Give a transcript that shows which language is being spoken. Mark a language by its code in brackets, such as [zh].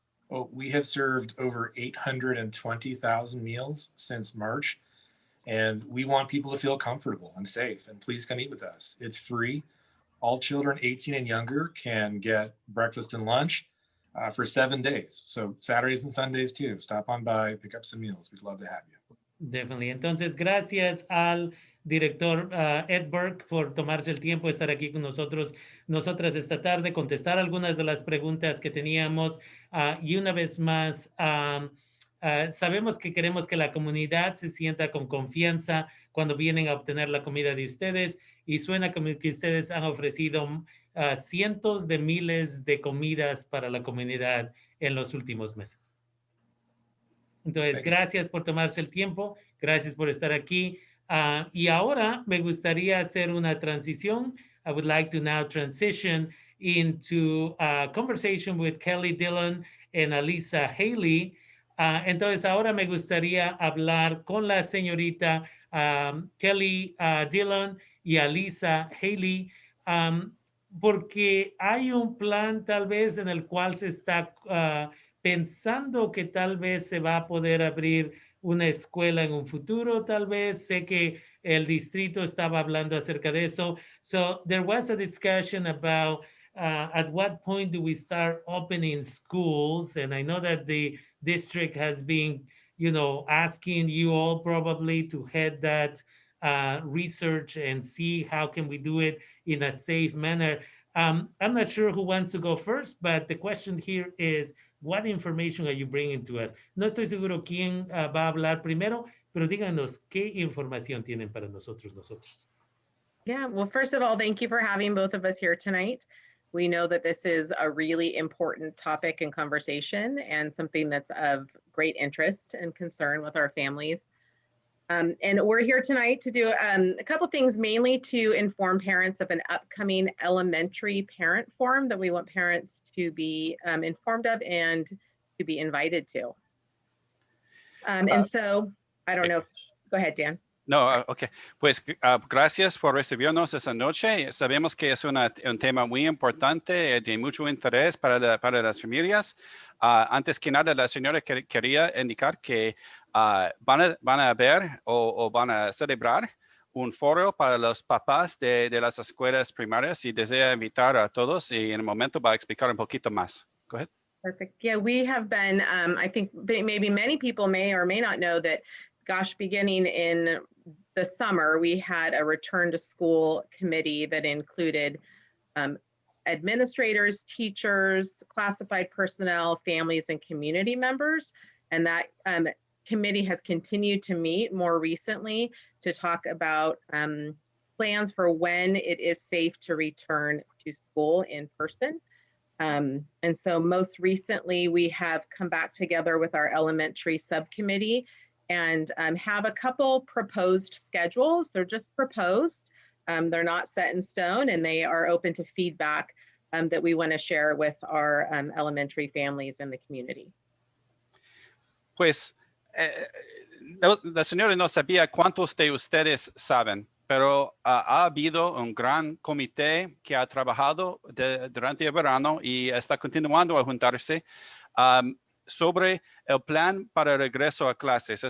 [en] Well, we have served over 820,000 meals since March. And we want people to feel comfortable and safe. And please come eat with us. It's free. All children 18 and younger can get breakfast and lunch for 7 days. So Saturdays and Sundays too. Stop on by, pick up some meals. We'd love to have you. Definitely. [es] Entonces, gracias al director Ed Burke por tomarse el tiempo de estar aquí con nosotras esta tarde, contestar algunas de las preguntas que teníamos. Y una vez más, sabemos que queremos que la comunidad se sienta con confianza cuando vienen a obtener la comida de ustedes y suena como que ustedes han ofrecido cientos de miles de comidas para la comunidad en los últimos meses. Entonces, gracias por tomarse el tiempo, gracias por estar aquí. Y ahora me gustaría hacer una transición. [en] I would like to now transition into a conversation with Kelly Dillon and Alisa Haley. [es] Entonces, ahora me gustaría hablar con la señorita Kelly Dillon y Alisa Haley, porque hay un plan tal vez en el cual se está pensando que tal vez se va a poder abrir una escuela en un futuro, tal vez. Sé que el distrito estaba hablando acerca de eso. [en] So there was a discussion about at what point do we start opening schools? And I know that the district has been, asking you all probably to head that research and see how can we do it in a safe manner. I'm not sure who wants to go first, but the question here is, what information are you bringing to us? [es] No estoy seguro quién va a hablar primero, pero díganos qué información tienen para nosotros. [en] Yeah, well, first of all, thank you for having both of us here tonight. We know that this is a really important topic and conversation and something that's of great interest and concern with our families. And we're here tonight to do a couple things, mainly to inform parents of an upcoming elementary parent forum that we want parents to be informed of and to be invited to. And so, I don't know, go ahead, Dan. No, ok. [es] Pues gracias por recibirnos esta noche. Sabemos que es un tema muy importante, de mucho interés para las familias. Antes que nada, la señora quería indicar que van a ver o van a celebrar un foro para los papás de las escuelas primarias y desea invitar a todos y en un momento va a explicar un poquito más. [en] Go ahead. Perfect. Yeah, we have been, I think maybe many people may or may not know that, gosh, beginning in the summer, we had a return to school committee that included administrators, teachers, classified personnel, families, and community members. And that committee has continued to meet more recently to talk about plans for when it is safe to return to school in person. And so most recently, we have come back together with our elementary subcommittee and have a couple proposed schedules. They're just proposed. They're not set in stone, and they are open to feedback that we want to share with our elementary families and the community. [es] Pues, la señora no sabía cuántos de ustedes saben, pero ha habido un gran comité que ha trabajado durante el verano y está continuando a juntarse sobre el plan para el regreso a clases.